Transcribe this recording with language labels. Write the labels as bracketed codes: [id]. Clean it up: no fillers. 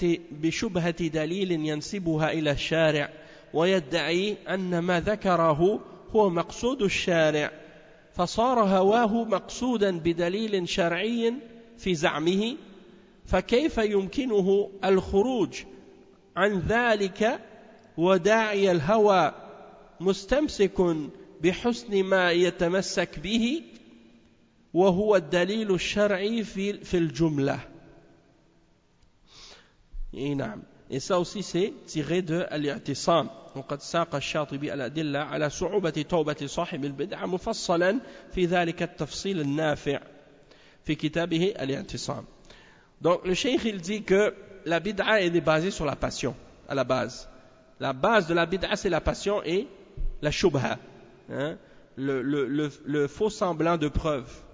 [ar] بشبهة دليل ينسبها إلى الشارع ويدعي أن ما ذكره هو مقصود الشارع، فصار هواه مقصودا بدليل شرعي في زعمه، فكيف يمكنه الخروج عن ذلك وداعي الهوى مستمسك بحسن ما يتمسك به وهو الدليل الشرعي في الجملة؟ اي نعم. [fr] Et ça aussi c'est tiré de Al-I'tisam. [ar] وقد ساق الشاطبي الأدلة على صعوبة توبة صاحب البدعة مفصلا في ذلك التفصيل النافع في كتابه Al-I'tisam. [fr] Donc le cheikh il dit que la bid'a est basée sur la passion à la base. La base de la bid'a c'est la passion et la shubha, hein, le faux semblant de preuve.